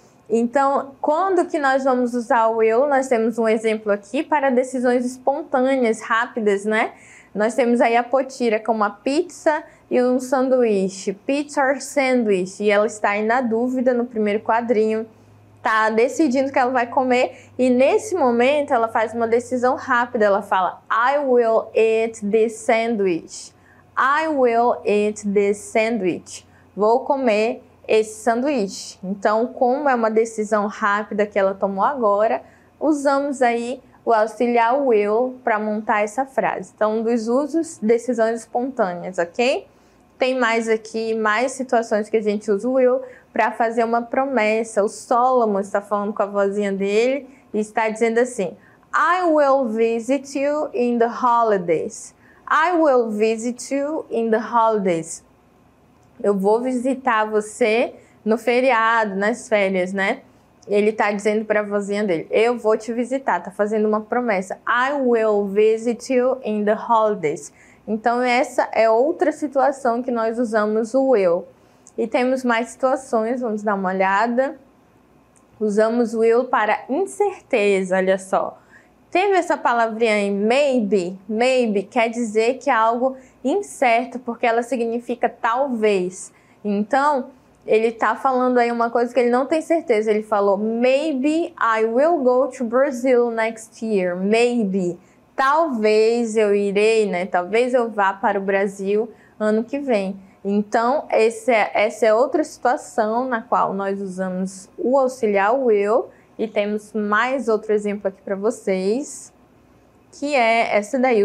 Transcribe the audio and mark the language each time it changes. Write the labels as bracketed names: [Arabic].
[Portuguese] Então, quando que nós vamos usar o will? Nós temos um exemplo aqui para decisões espontâneas, rápidas, né? Nós temos aí a Potira com uma pizza e um sanduíche. [English] Pizza or sandwich. [Portuguese] E ela está aí na dúvida no primeiro quadrinho. Tá decidindo o que ela vai comer. E nesse momento ela faz uma decisão rápida. Ela fala, [English] I will eat this sandwich. I will eat this sandwich. [Portuguese] Vou comer esse sanduíche. Então, como é uma decisão rápida que ela tomou agora, usamos aí o auxiliar will para montar essa frase. Então, um dos usos, decisões espontâneas, ok? Tem mais aqui, mais situações que a gente usa o will para fazer uma promessa. O Solomon está falando com a vozinha dele e está dizendo assim, [English] I will visit you in the holidays. I will visit you in the holidays. [Portuguese] Eu vou visitar você no feriado, nas férias, né? Ele está dizendo para a vozinha dele, eu vou te visitar, está fazendo uma promessa. [English] I will visit you in the holidays. [Portuguese] Então, essa é outra situação que nós usamos o will. E temos mais situações, vamos dar uma olhada. Usamos o will para incerteza, olha só. Teve essa palavrinha aí, maybe. Maybe quer dizer que é algo incerto, porque ela significa talvez. Então, ele está falando aí uma coisa que ele não tem certeza. Ele falou, [English] maybe I will go to Brazil next year. [Portuguese] Maybe. Talvez eu irei, né? Talvez eu vá para o Brasil ano que vem. Então, essa é outra situação na qual nós usamos o auxiliar will. E temos mais outro exemplo aqui para vocês, que é essa daí.